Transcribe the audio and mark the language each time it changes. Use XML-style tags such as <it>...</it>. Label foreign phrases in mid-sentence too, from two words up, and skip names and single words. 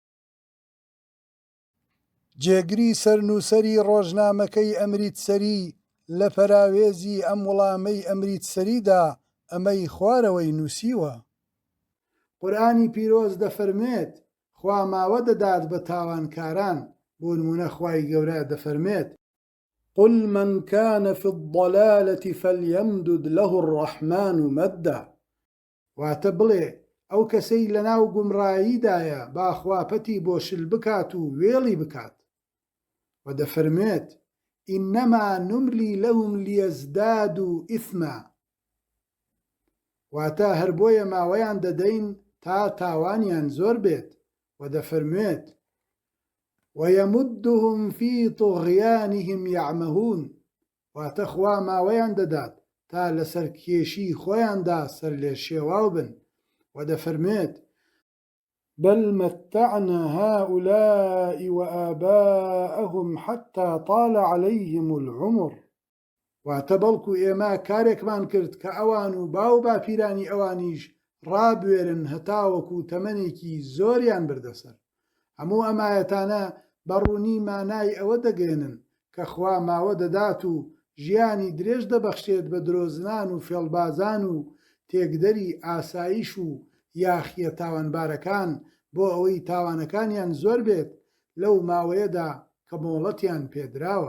<ckb>جێگری سەرنووسەری ڕۆژنامەکەی ئەمریتسەری لە پەراوێزی ئەم وەڵامەی ئەمریتسەریدا ئەمەی خوارەوەی نووسیوە: قورئانی پیرۆز دەفەرمێت خوا ماوە دەدات بە تاوانکاران، بۆ نمونە خوای گەورە دەفەرمێت:</ckb> <ar>قل من كان في الضلالة فليمدد له الرحمن مدا.</ar> <ckb>واتە بڵێ ئەو کەسەی لەناو گومڕاییدایە با خوا پەتی بۆ شل بکات و وێڵی بکات. و دەفەرمێت:</ckb> <ar>ئینەما نملی لەهم لیەزدادوا ئیثما.</ar> <ckb>واتە هەر بۆیە ماوەیان دەدەین تا تاوانیان زۆر بێت. و دەفەرمێت:</ckb> <ar>وەیەمدهم فی طغیانهم یەعمەهون.</ar> <ckb>واتە خوا ماوەیان دەدات تا لەسەر کێشی خۆیاندا سەر لێ شێواو بن. و دەفەرمێت:</ckb> <ar>بل متعنا هؤلاء وآباءهم حتى طال عليهم العمر.</ar> <ckb>واتە بەڵکو ئێمە کارێکمان کرد کە ئەوان و باو باپیرانی ئەوانیش ڕابوێرن هەتاوەکو تەمەنێکی زۆریان بردەسەر. هەموو ئەمایەتانە بەڕوونی مانای ئەوە دەگەێنن کە خوا ماوە دەدات و ژیانی درێژ دەبەخشێت بە درۆزنان و فێڵبازان و تێکدەری ئاسایش و یاخیە تاوانبارەکان بۆ ئەوەی تاوانەکانیان زۆر بێت لەو ماوەیەدا کە مۆڵەتیان پێدراوە.</ckb>